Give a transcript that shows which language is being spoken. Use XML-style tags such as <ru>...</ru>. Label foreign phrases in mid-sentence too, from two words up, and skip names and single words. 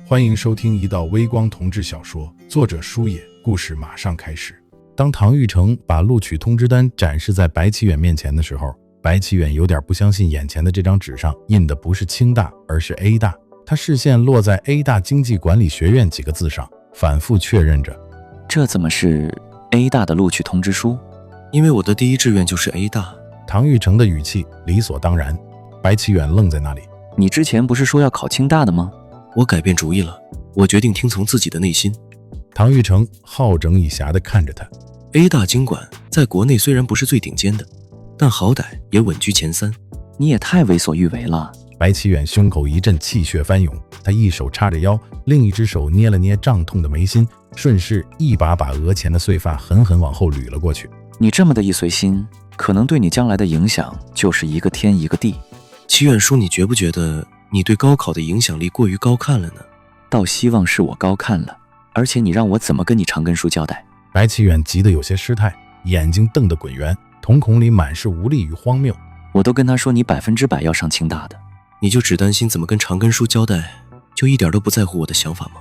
<zh>歡迎收聽一道微光同志小說，作者書野，故事馬上開始。當唐玉成把錄取通知單展示在白啟遠面前的時候，白啟遠有點不相信眼前的这张紙上印的不是清大，而是 A 大。他视線落在 A 大经濟管理學院幾個字上，反覆確認着。這怎麼是 A 大的錄取通知書？因為我的第一志願就是 A 大。唐玉成的語氣理所當然。白啟遠愣在那裡。你之前不是說要考清大的嗎？我改变主意了，我決定聽從自己的內心。唐玉成好整以暇地看着他。 A 大经管在國內雖然不是最頂尖的，但好歹也穩居前3。你也太為所欲為了。白啟遠胸口一陣氣血翻湧，他一手叉着腰，另一只手捏了捏脹痛的眉心，順勢一把把額前的碎髮狠狠往後捋了過去。你這麼的一隨心，可能對你將來的影響就是一個天一個地。祈遠叔，你覺不覺得你對高考的影響力過於高看了呢？倒希望是我高看了，而且你讓我怎麼跟你长根叔交代？白啟遠急得有些失態，眼睛瞪得滾圓，瞳孔裡滿是無力與荒謬。我都跟他說你100%要上清大的，你就只擔心怎麼跟长根叔交代，就一點都不在乎我的想法嗎？</zh>